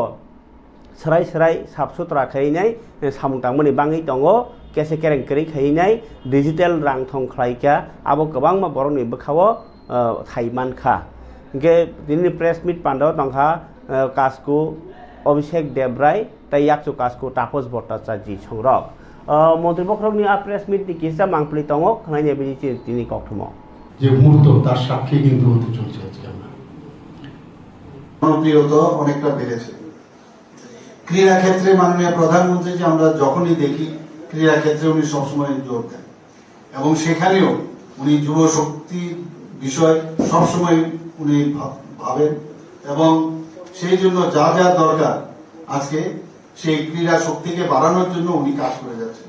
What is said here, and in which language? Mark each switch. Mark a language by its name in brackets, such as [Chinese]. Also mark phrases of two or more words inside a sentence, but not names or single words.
[Kok Borok] सराय साफ सुथरा खायनाय सामुं तांमोनि बाङै दङ केसे केरें करै खायनाय डिजिटल रां थं खलायका आबो गोबांमा बरनि बखाव थाइमानखा के दिनै [English] press meet [Kok Borok] पांडाव तंखा कास्कु अभिषेक देबराय तैयाकसु कास्कु तापस भट्टाचार्य संरक मन्त्रि बख्रकनि आ [English] press meet [Kok Borok] नि किसा मांगप्लि दङ खानायनि बिदि तिनि कक्थुमो [Bangla] যে মুহূর্ত তার সাক্ষী কিন্তু হতে চলছে আজকে আমরা জনপ্রিয়তা অনেকটা বেড়েছে ক্রীড়া ক্ষেত্রে মাননীয় প্রধানমন্ত্রী যে আমরা যখনই দেখি ক্রীড়া ক্ষেত্রে উনি সবসময় জোর দেন এবং সেখানেও উনি যুব শক্তি বিষয় সবসময় উনি ভাবেন এবং সেই জন্য যা যা দরকার আজকে সেই ক্রীড়া শক্তিকে বাড়ানোর জন্য উনি কাজ করে যাচ্ছেন।